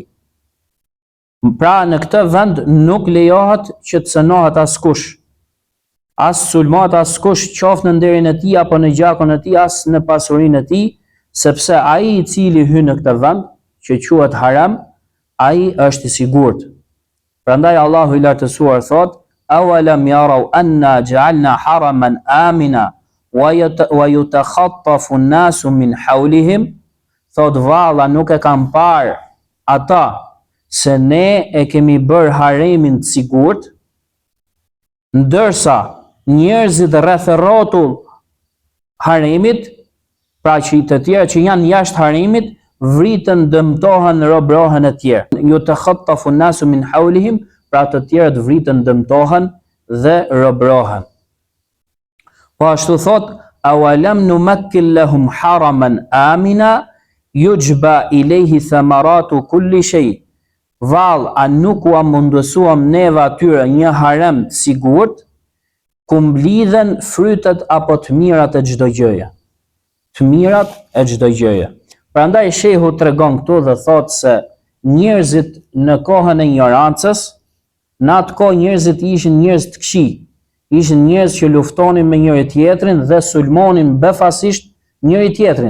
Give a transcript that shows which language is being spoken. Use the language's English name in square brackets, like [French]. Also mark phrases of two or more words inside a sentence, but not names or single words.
[Albanian] Pra në këtë vend nuk lejohet që të cënohet askush, as sulmohet askush, qoftë në nderin e tij apo në gjakun e tij, as në pasurinë e tij, sepse ai i cili hyn në këtë vend që quhet haram, ai është i sigurt. Prandaj Allahu i lartësuar thot: [Arabic] "أولم يروا أنا جعلنا حرما آمنا ويتخطف الناس من حولهم", [Albanian] thot valla nuk e kanë parë ata se ne e kemi bërë haremin të sigurt, ndërsa njerëzit rreth rrotull haremit, pra që të tjerë që janë jashtë haremit, vritën, dëmtohen, robrohen e tjerë. [Arabic] يتخطف الناس من حولهم, [Albanian] pra të tjerët vritën, dëmtohen dhe robrohen. Po ashtu thot: [Arabic] "أولم نمكن لهم حرما آمنا يجبى إليه ثمرات كل شيء", [Albanian] vallë, a nuk u mundësuam neve atyre një harem të sigurt, ku mblidhen frytet apo të mirat e çdo gjëje. Të mirat e çdo gjëje. Prandaj shehu tregon këtu dhe thot se njerëzit në kohën e ignorancës, në atë kohë njerëzit ishin njerëz të këqij, ishin njerëz që luftonin me njëri tjetrin dhe sulmonin befasisht njëri tjetrin.